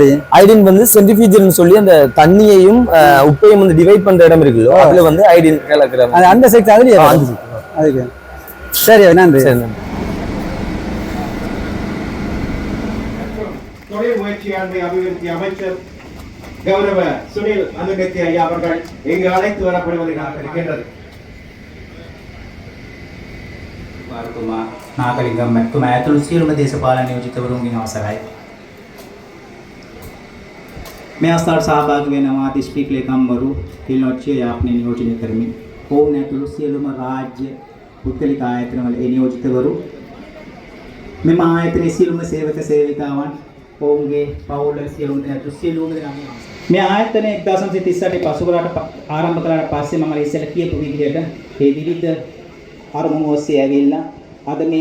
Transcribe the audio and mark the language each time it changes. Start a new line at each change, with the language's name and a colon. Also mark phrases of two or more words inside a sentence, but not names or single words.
Tamil: அயோடின் வந்து சென்ட்ரிஃபியூஜ்னு சொல்லி அந்த தண்ணியையும் உப்பையும் வந்து டிவைட் பண்ற இடம் இருக்குல்ல அதுல வந்து அயோடின் கலக்கிறாங்க. அந்த செக்ட் அதுலயே அதுக்கு சரி நன்றி. தொழில் முயற்சியாண்மை அபிவிருத்தி அமைச்சர் கௌரவ சுனில் அனுகத்தி ஐயா அவர்கள் இங்கு அழைத்து வரப்படுவதாக இருக்கின்றது.
Sinhala: නාගරිකම් මැතිතුමා ඇතුළු සියලුම දේශපාලන නියෝජිතවරුන්ගෙන් අවසරයි. මේ අවස්ථාවට සහභාගී වෙනවා දිස්ත්‍රික් ලේකම්වරු කිල්නොච්චිය යාපනය නියෝජනය කරමින් ඔවුන් ඇතුළු සියලුම රාජ්‍ය පුද්ගලික ආයතනවල නියෝජිතවරු මෙම ආයතනයේ සියලුම සේවක සේවිකාවන් ඔවුන්ගේ පවුල සියලුම ඇතුළු සියලුම දෙනා මේ ආයතනය 1938 පසුකරට ආරම්භ කළාට පස්සේ මම ඉස්සෙල්ලා කියපු විදිහට ඒ විවිධ අරමුණු ඔස්සේ ඇවිල්ලා අද මේ